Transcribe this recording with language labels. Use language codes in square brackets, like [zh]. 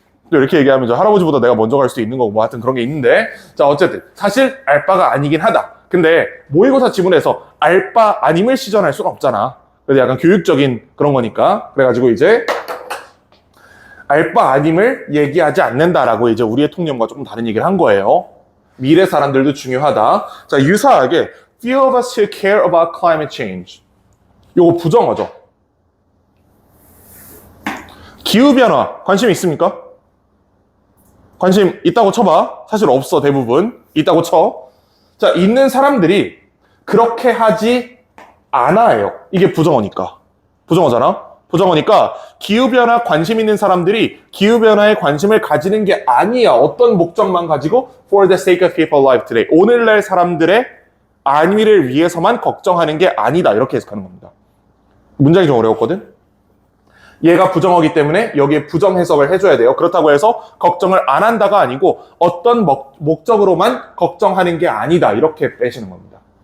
[ko] 또 이렇게 얘기하면 할아버지보다 내가 먼저 갈 수도 있는 거고 뭐 하여튼 그런 게 있는데 자 어쨌든 사실 알바가 아니긴 하다. 근데 모의고사 지문에서 알바 아님을 시전할 수는 없잖아. 그래서 약간 교육적인 그런 거니까 그래가지고 이제 알바 아님을 얘기하지 않는다라고 이제 우리의 통념과 조금 다른 얘기를 한 거예요. 미래 사람들도 중요하다. 자, 유사하게 [en] few of us who care about climate change. [ko] 요거 부정어죠. 기후변화 관심 있습니까? 관심 있다고 쳐봐. 사실 없어 대부분. 있다고 쳐. 자, 있는 사람들이 그렇게 하지 않아요. 이게 부정어니까. 부정어잖아. 부정어니까 기후변화 관심 있는 사람들이 기후변화에 관심을 가지는 게 아니야. 어떤 목적만 가지고 [en] for the sake of people alive today. [ko] 오늘날 사람들의 안위를 위해서만 걱정하는 게 아니다. 이렇게 해석하는 겁니다. 문장이 좀 어려웠거든? 얘가 부정어기 때문에 여기에 부정 해석을 해줘야 돼요. 그렇다고 해서 걱정을 안 한다가 아니고 어떤 목적으로만 걱정하는 게 아니다. 이렇게 빼시는 겁니다.